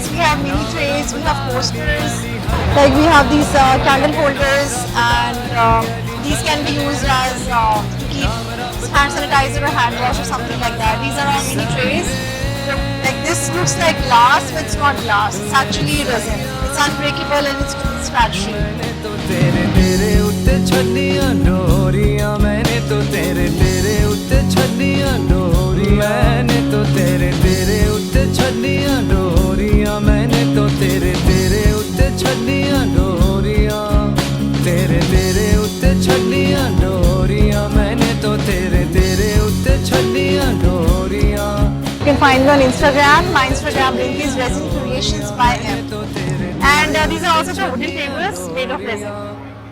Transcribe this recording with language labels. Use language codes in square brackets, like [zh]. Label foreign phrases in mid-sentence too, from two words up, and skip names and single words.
[en] We have mini trays, we have posters. Like we have these candle holders, and these can be used as to keep hand sanitizer or hand wash or something like that. These are our mini trays. Like this looks like glass, but it's not glass. It's actually resin. It's unbreakable and it's scratch free. [pa] ਤੋ ਤੇਰੇ ਉੱਤੇ ਛੱਡੀਆਂ ਡੋਰੀਆਂ ਮੈਂਨੇ ਤੋ ਤੇਰੇ ਉੱਤੇ ਛੱਡੀਆਂ ਡੋਰੀਆਂ ਮੈਂਨੇ ਤੋ ਤੇਰੇ ਉੱਤੇ ਛੱਡੀਆਂ ਡੋਰੀਆਂ ਮੈਂਨੇ ਤੋ ਤੇਰੇ ਉੱਤੇ ਛੱਡੀਆਂ ਡੋਰੀਆਂ ਤੇਰੇ ਉੱਤੇ ਛੱਡੀਆਂ ਡੋਰੀਆਂ ਮੈਂਨੇ ਤੋ ਤੇਰੇ ਉੱਤੇ ਛੱਡੀਆਂ ਡੋਰੀਆਂ. [en] You can find me on Instagram. My Instagram link is Resin Creations by M. And these are also the wooden tables made of resin.